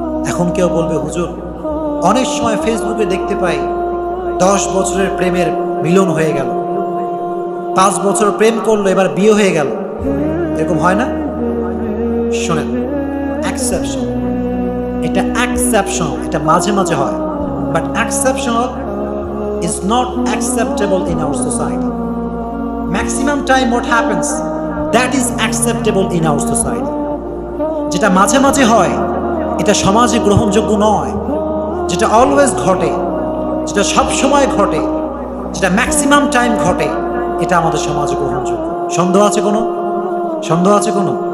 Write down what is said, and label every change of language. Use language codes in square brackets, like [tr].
[bn] এখন কেউ বলবে হুজুর, অনেক সময় ফেসবুকে দেখতে পাই 10 বছরের প্রেমের মিলন হয়ে গেল, 5 বছর প্রেম করলো এবার বিয়ে হয়ে গেল, এরকম হয় না? [en] শোনেন, এক্সেপশন, এটা এক্সেপশন, [bn] এটা মাঝে মাঝে হয়, [en] But exceptional is not acceptable in our society. Maximum time what happens, that is acceptable in our society. [bn] যেটা মাঝে মাঝে হয় এটা সমাজে গ্রহণযোগ্য নয়। যেটা অলওয়েজ ঘটে, যেটা সব সময় ঘটে, যেটা ম্যাক্সিমাম টাইম ঘটে, এটা আমাদের সমাজে গ্রহণযোগ্য। সন্দেহ আছে কোনো? সন্দেহ আছে কোনো?